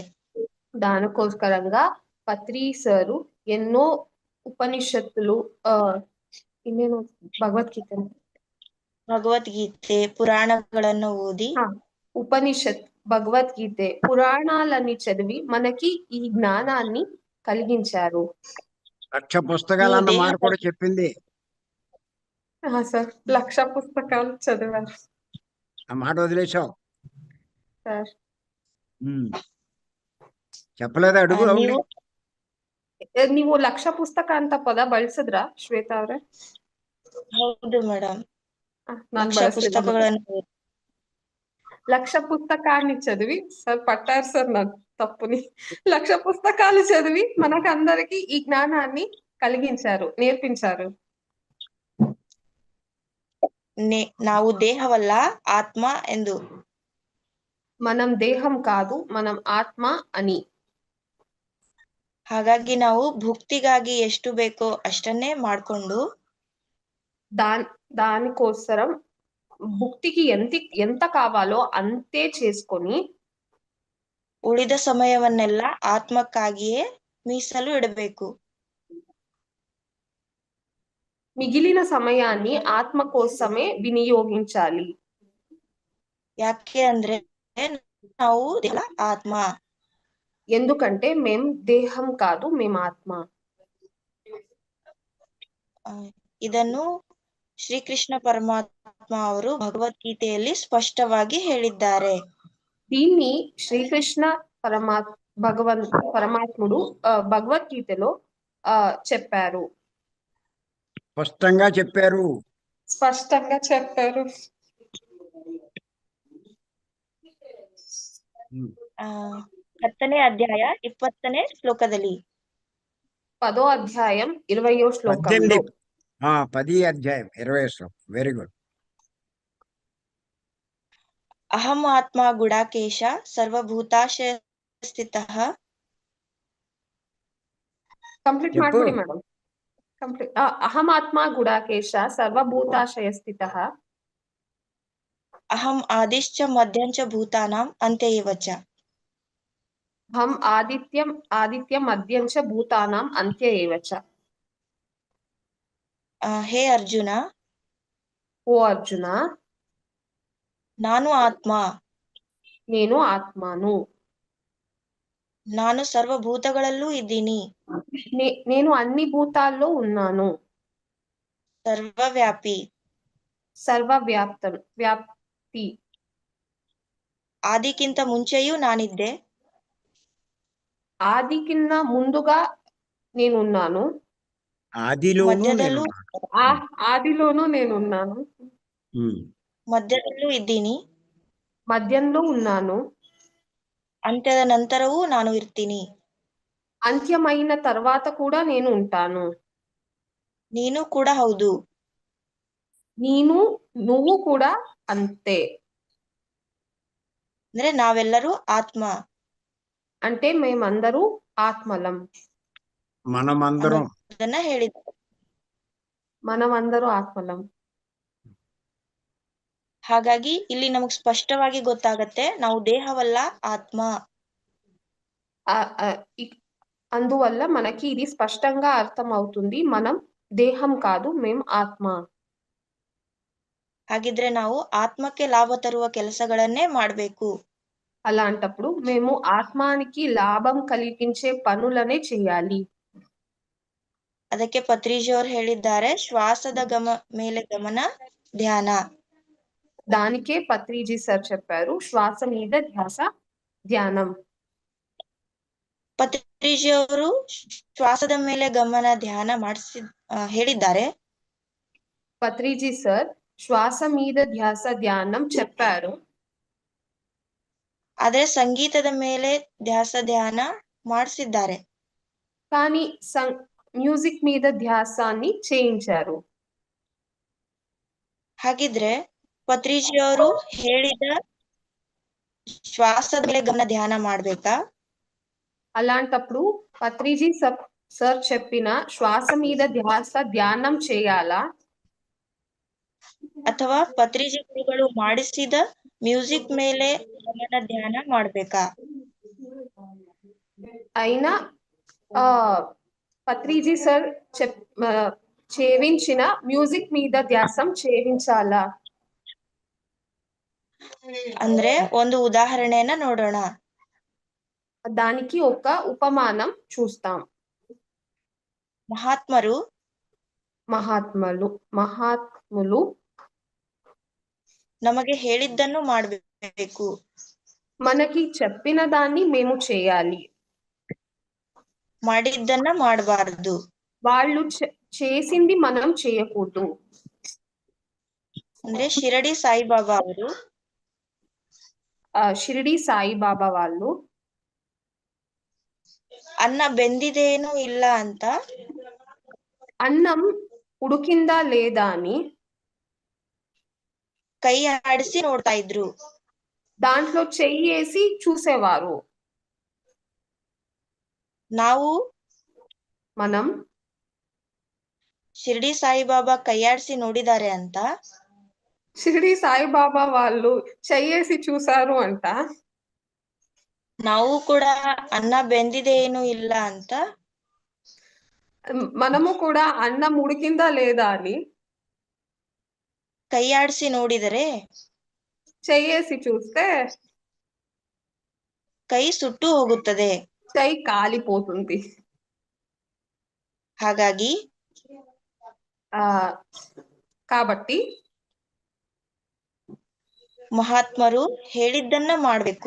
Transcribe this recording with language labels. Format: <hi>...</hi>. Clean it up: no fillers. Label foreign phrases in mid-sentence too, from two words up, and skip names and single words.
<te>దానికోసరంగా పత్రి సారు ఎన్నో ఉపనిషత్తులు ಇನ್ನೇನು</te> <kn>ಭಗವದ್ಗೀತೆ ಪುರಾಣಗಳನ್ನು ಓದಿ</kn> <te>ఉపనిషత్ భగవద్గీత పురాణాలని చదివి మనకి ఈ జ్ఞానాన్ని కలిగించారు. లక్ష పుస్తకాలు అన్న మాట కూడా చెప్పింది. సార్ 1,00,000 పుస్తకాలు చదివారు. ఆ మాట వదిలేసావు సార్. చెప్పలేదా? అడుగు.</te> <kn>ನೀವು 1,00,000 ಪುಸ್ತಕ ಅಂತ ಪದ ಬಳಸಿದ್ರಾ ಶ್ವೇತಾ ಅವ್ರೆ? ಹೌದು ಮೇಡಮ್.</kn> <te>పుస్తకాలను 1,00,000 పుస్తకాన్ని చదివి సార్ పట్టారు సార్ నా తప్పుని. 1,00,000 పుస్తకాలు చదివి మనకందరికి ఈ జ్ఞానాన్ని కలిగించారు, నేర్పించారు.</te> <kn>ನಾವು ದೇಹವಲ್ಲ ಆತ್ಮ ಎಂದು.</kn> <te>మనం దేహం కాదు, మనం ఆత్మ అని.</te> <kn>ಹಾಗಾಗಿ ನಾವು ಭುಕ್ತಿಗಾಗಿ ಎಷ್ಟು ಬೇಕೋ ಅಷ್ಟನ್ನೇ ಮಾಡ್ಕೊಂಡು</kn> <te>దానికోసరం భుక్తికి ఎంత కావాలో అంతే చేసుకొని</te> <kn>ಉಳಿದ ಸಮಯವನ್ನೆಲ್ಲ ಆತ್ಮಕ್ಕಾಗಿಯೇ ಮೀಸಲು ಇಡಬೇಕು.</kn> <te>మిగిలిన సమయాన్ని ఆత్మ కోసమే వినియోగించాలి.</te> <kn>ಯಾಕೆ ಅಂದ್ರೆ ನಾವು ಆತ್ಮ.</kn> <te>ఎందుకంటే మేం దేహం కాదు, మేం ఆత్మ.</te> <kn>ಇದನ್ನು ಶ್ರೀಕೃಷ್ಣ ಪರಮಾತ್ಮ ಅವರು ಭಗವದ್ಗೀತೆಯಲ್ಲಿ ಸ್ಪಷ್ಟವಾಗಿ ಹೇಳಿದ್ದಾರೆ.</kn> <te>దీన్ని శ్రీకృష్ణ పరమాత్ముడు భగవద్గీతలో చెప్పారు. స్పష్టంగా చెప్పారు. స్పష్టంగా చెప్పారు.</te> <kn>10ನೇ ಅಧ್ಯಾಯ 20ನೇ ಶ್ಲೋಕದಲ್ಲಿ</kn> <te>10వ అధ్యాయం 20వ శ్లోకంలో 10 అధ్యాయం 20వ శ్లోకం.</te> <en>very good.</en> <sa>ಅಹಂ ಆತ್ಮ ಗುಡಾಕೇಶ ಸರ್ವಭೂತಾಶಯ ಸ್ಥಿತಃ.</sa> <kn>ಕಂಪ್ಲೀಟ್ ಮಾಡ್ಬಿಡಿ ಮೇಡಮ್.</kn> <sa>ಕಂಪ್ಲೀಟ್. ಅಹಂ ಆತ್ಮ ಗುಡಾಕೇಶ ಸರ್ವಭೂತಾಶಯ ಸ್ಥಿತಃ. ಅಹಂ ಆದಿಶ್ಚ ಮಧ್ಯಂಚ ಭೂತಾನಾಂ ಅಂತ್ಯೇವ ಚ. ಅಹಂ ಆದಿತ್ಯ ಮಧ್ಯಂಚ ಭೂತಾನಾಂ ಅಂತ್ಯ ಏವ ಚ.</sa> <kn>ಹೇ ಅರ್ಜುನ. ಓ ಅರ್ಜುನ. ನಾನು ಆತ್ಮ.</kn> <te>నేను ఆత్మను.</te> <kn>ನಾನು ಸರ್ವಭೂತಗಳಲ್ಲೂ ಇದ್ದೀನಿ.</kn> <te>నేను అన్ని భూతాల్లో ఉన్నాను.</te> <kn>ಸರ್ವವ್ಯಾಪಿ. ವ್ಯಾಪ್ತಿ. ಆದಿಕ್ಕಿಂತ ಮುಂಚೆಯೂ ನಾನಿದ್ದೆ.</kn> <te>ఆదికిన్న ముందుగా నేనున్నాను. ఆదిలోనూ</te> <kn>మధ్యದಲ್ಲೂ</kn> <te>నేనున్నాను. ఆదిలోనూ నేనున్నాను. ఉమ్.</te> <kn>మధ్యದಲ್ಲೂ ಇದ್ದೀನಿ,</kn> <te>మధ్యంలో ఉన్నాను.</te> <kn>ಅಂತ್ಯದ ನಂತರವೂ ನಾನು ಇರ್ತೀನಿ.</kn> <te>అంత్యమైన తర్వాత కూడా నేను ఉంటాను.</te> <kn>ನೀನು ಕೂಡ ಹೌದು.</kn> <te>నువ్వు కూడా అంతే.</te> <kn>ಅಂದ್ರೆ ನಾವೆಲ್ಲರೂ ಆತ್ಮ</kn> <te>అంటే మేమందరూ ఆత్మలం. మనమందరం</te> <kn>ಅನ್ನೋದನ್ನ ಹೇಳಿದ್ದಾರೆ.</kn> <te>మనమందరూ ఆత్మలం.</te> <kn>ಹಾಗಾಗಿ ಇಲ್ಲಿ ನಮಗ್ ಸ್ಪಷ್ಟವಾಗಿ ಗೊತ್ತಾಗತ್ತೆ ನಾವು ದೇಹವಲ್ಲ, ಆತ್ಮ.</kn> <te>అందువల్ల మనకి ఇది స్పష్టంగా అర్థం అవుతుంది. మనం దేహం కాదు, మేం ఆత్మ.</te> <kn>ಹಾಗಿದ್ರೆ ನಾವು ಆತ್ಮಕ್ಕೆ ಲಾಭ ತರುವ ಕೆಲಸಗಳನ್ನೇ ಮಾಡ್ಬೇಕು.</kn> <te>అలాంటప్పుడు మేము ఆత్మానికి లాభం కలిగించే పనులనే చేయాలి.</te> <kn>ಅದಕ್ಕೆ ಪತ್ರಿಜಿ ಅವರು ಹೇಳಿದ್ದಾರೆ, ಶ್ವಾಸದ ಮೇಲೆ ಗಮನ, ಧ್ಯಾನ.</kn> <te>దానికే పత్రిజీ సార్ చెప్పారు, శ్వాస మీద ధ్యాస, ధ్యానం.</te> <kn>ಪತ್ರಿಜಿ ಅವರು ಶ್ವಾಸದ ಮೇಲೆ ಗಮನ ಧ್ಯಾನ ಹೇಳಿದ್ದಾರೆ.</kn> <te>పత్రిజీ సార్ శ్వాస మీద ధ్యాస ధ్యానం చెప్పారు.</te> <kn>ಆದ್ರೆ ಸಂಗೀತದ ಮೇಲೆ ಧ್ಯಾಸ ಧ್ಯಾನ ಮಾಡಿಸಿದ್ದಾರೆ.</kn> <te>కానీ మ్యూజిక్ మీద ధ్యాసాన్ని చేయించారు.</te> <kn>ಹಾಗಿದ್ರೆ ಪತ್ರಿಜಿ ಅವರು ಹೇಳಿದ ಶ್ವಾಸದ ಮೇಲೆ ಗಮನ ಧ್ಯಾನ ಮಾಡ್ಬೇಕಾ?</kn> <te>అలాంటప్పుడు పత్రిజీ సార్ చెప్పిన శ్వాస మీద ధ్యాస ధ్యానం చేయాలా?</te> <kn>ಅಥವಾ ಪತ್ರಿಜಿ ಗುರುಗಳು ಮಾಡಿಸಿದ ಮ್ಯೂಸಿಕ್ ಮೇಲೆ ಗಮನ ಧ್ಯಾನ ಮಾಡ್ಬೇಕಾ?</kn> <te>అయినా పత్రిజీ సార్ చేయించిన మ్యూజిక్ మీద ధ్యాసం చేయించాలా?</te> <kn>ಅಂದ್ರೆ ಒಂದು ಉದಾಹರಣೆಯನ್ನ ನೋಡೋಣ.</kn> <te>దానికి ఒక ఉపమానం చూస్తాం. మహాత్ములు</te> <kn>ನಮಗೆ ಹೇಳಿದ್ದನ್ನು ಮಾಡಬೇಕು,</kn> <te>మనకి చెప్పిన దాన్ని మేము చేయాలి,</te> <kn>ಮಾಡಿದ್ದನ್ನ ಮಾಡಬಾರದು.</kn> <te>వాళ్ళు చేసింది మనం చేయకూడదు.</te> <kn>ಅಂದ್ರೆ ಶಿರಡಿ ಸಾಯಿಬಾಬಾ ಅವರು</kn> <te>షిరిడి సాయిబాబా వాళ్ళు</te> <kn>ಅನ್ನ ಬೆಂದಿದೇನು ಇಲ್ಲ ಅಂತ,</kn> <te>అన్నం ఉడికిందా లేదా అని</te> <kn>ಕೈ ಆಡಿಸಿ ನೋಡ್ತಾ ಇದ್ರು.</kn> <te>దాంట్లో చెయ్యేసి చూసేవారు. మనం</te> <kn>ಶಿರಡಿ ಸಾಯಿಬಾಬಾ ಕೈಯಾಡಿಸಿ ನೋಡಿದ್ದಾರೆ ಅಂತ,</kn> <te>షిరిడి సాయిబాబా వాళ్ళు చెయ్యేసి చూసారు అంట,</te> <kn>ನಾವು ಕೂಡ ಅನ್ನ ಬೆಂದಿದೇನು ಇಲ್ಲ ಅಂತ</kn> <te>మనము కూడా అన్నం ఉడికిందా లేదా అని</te> <kn>ಕೈ ಆಡಿಸಿ ನೋಡಿದರೆ,</kn> <te>చెయ్యేసి చూస్తే</te> <kn>ಕೈ ಸುಟ್ಟು ಹೋಗುತ್ತದೆ.</kn> <te>చెయ్యి కాలిపోతుంది.</te> <kn>ಹಾಗಾಗಿ</kn> <te>కాబట్టి</te> <kn>ಮಹಾತ್ಮರು ಹೇಳಿದ್ದನ್ನ ಮಾಡ್ಬೇಕು,</kn>